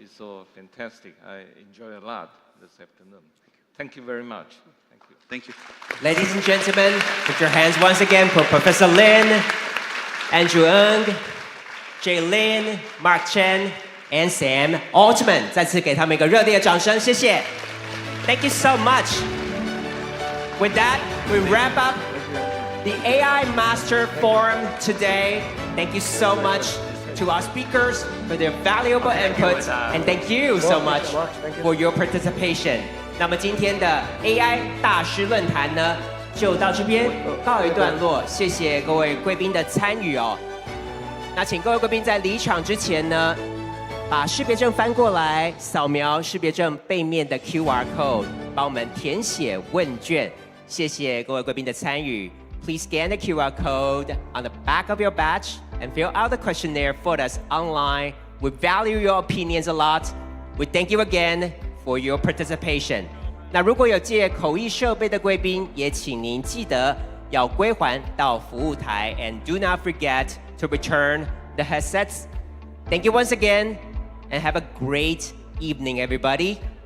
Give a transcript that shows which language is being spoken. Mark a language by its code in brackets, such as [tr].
[en] It's so fantastic. I enjoy a lot this afternoon. Thank you very much. Thank you. Thank you. Ladies and gentlemen, put your hands once again for Professor Lin, Andrew Ng, Jay Lin, Mark Chen, and Sam Altman. [zh] 再次给他们一个热烈的掌声，谢谢。 [en] Thank you so much. With that, we wrap up the AI Master Forum today. Thank you so much to our speakers for their valuable input, and thank you so much for your participation. [zh] 那么今天的 AI 大师论坛呢，就到这边告一段落。谢谢各位贵宾的参与哦。那请各位贵宾在离场之前呢，把识别证翻过来，扫描识别证背面的 QR code， 帮我们填写问卷。谢谢各位贵宾的参与。 [en] Please scan the QR code on the back of your badge and fill out the questionnaire for us online. We value your opinions a lot. We thank you again for your participation. [zh] 那如果有借口译设备的贵宾，也请您记得要归还到服务台 [en] and do not forget to return the headsets. Thank you once again and have a great evening, everybody.